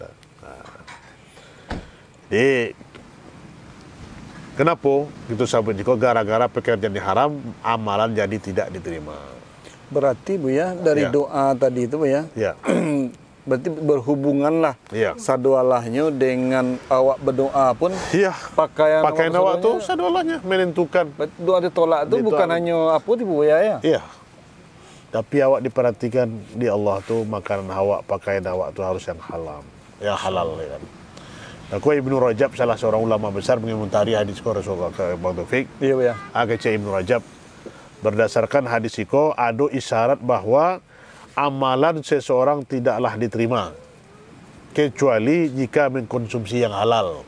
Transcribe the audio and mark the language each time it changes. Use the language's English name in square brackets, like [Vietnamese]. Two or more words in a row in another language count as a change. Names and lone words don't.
[Indonesian] Jadi kenapa itu sampai jika gara-gara pekerjaan yang haram, amalan jadi tidak diterima. Berarti Bu ya, dari doa tadi itu Bu ya. Ya. Berarti berhubunganlah sadualahnya dengan awak berdoa pun. Iya. Pakaian awak tu sadualahnya menentukan. Doa ditolak tu bukan hanya apa tu Bu ya. Iya. Tapi awak diperhatikan di Allah tu, makanan awak, pakaian awak tu harus yang halal. Yang halal, ya kan. Aku Ibnu Rajab, salah seorang ulama besar, mengomentari hadis Rasulullah ke Bang Taufik. Iya ya. Kece Ibnu Rajab, berdasarkan hadis itu ada isyarat bahwa amalan seseorang tidaklah diterima kecuali jika mengkonsumsi yang halal.